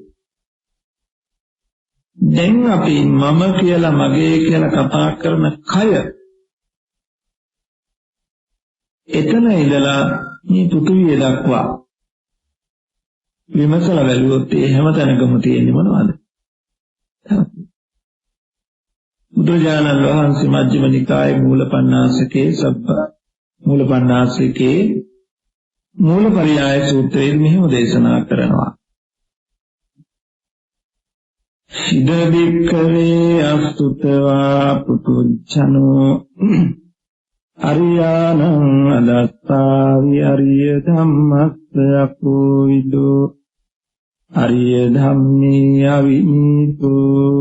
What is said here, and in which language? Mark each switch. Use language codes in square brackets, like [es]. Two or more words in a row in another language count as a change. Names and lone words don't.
[si] දැන් අපි මම කියලා මගේ කියලා කතා කරන කය එතන ඉඳලා මේ පෘථිවිය දක්වා විමසලා බැලුවොත් ඒ හැම තැනකම තියෙන්නේ මොනවද? බුදුරජාණන් වහන්සේ මජ්ක්‍ධිම නිකායේ මූලපණ්ණාසකේ මූලපරියාය සූත්‍රයේ මෙහෙම දේශනා කරනවා. [pi] ඉද බික්ඛවේ අස්තුතවා පුතුච්ඡනෝ අරියානං අදත්තාවි අරිය ධම්මස්ස අපෝවිදෝ අරිය ධම්මේ අවිනීතෝ